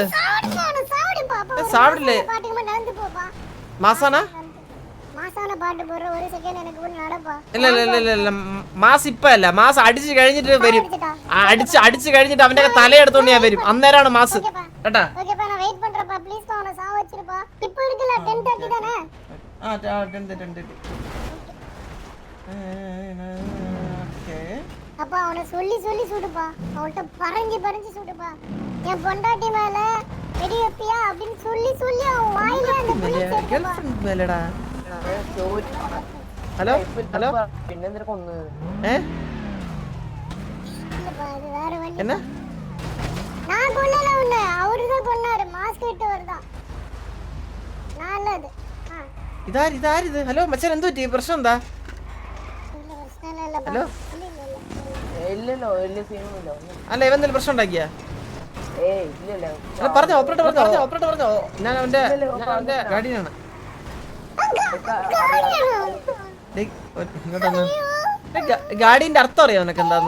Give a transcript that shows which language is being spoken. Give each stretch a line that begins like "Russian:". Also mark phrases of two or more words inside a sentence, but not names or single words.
Malayalam: സാവിടില്ലേ മാസാനാ? ഇല്ല ഇല്ല ഇല്ല ഇല്ല മാസ് ഇപ്പ അല്ല, മാസ് അടിച്ചു കഴിഞ്ഞിട്ട് വരും. അടിച്ചു കഴിഞ്ഞിട്ട് അവന്റെ തലയെടുത്തോണ്ട് ഞാൻ വരും, അന്നേരമാണ് മാസ് കേട്ടാ.
Tamil: அப்பா அவனை சொல்லி சொல்லி சுடுப்பா, அவன்கிட்ட பறஞ்சு சுடுப்பா. என் பொண்டாட்டி மேல வெடி வைப்பியா அப்படின்னு சொல்லி சொல்லி அவன் வாயில அந்த புல்லட் எடுத்துப்பா.
Malayalam: ഹലോ ഹലോ പിന്നെന്തിനാ കൊന്ന്?
Tamil: இல்லப்பா இது வேற வழி. என்ன நான் கொல்லல உன்னை, அவருதான் கொன்னாரு. மாஸ்க் இட்டு வருதான் நல்லது.
Malayalam: ഇതാരിത്? ഹലോ മച്ചാൻ എന്ത് പറ്റി, പ്രശ്നം എന്താ?
Tamil: இல்ல பிரச்சனை இல்லப்பா.
Malayalam: ഹലോ ഇല്ലല്ലോ, വലിയ സീനൊന്നുമില്ല. അല്ല ഇവ എന്തെങ്കിലും പ്രശ്നം ഉണ്ടാക്കിയ ഇല്ലല്ലോ. പറഞ്ഞോ ഓപ്പറേറ്റർ പറഞ്ഞോ. ഞാൻ അവന്റെ ഗാഡിയാണ്. ഇങ്ങോട്ടൊന്ന് ഗാഡിന്റെ അർത്ഥം അറിയാം നിനക്ക് എന്താന്ന്?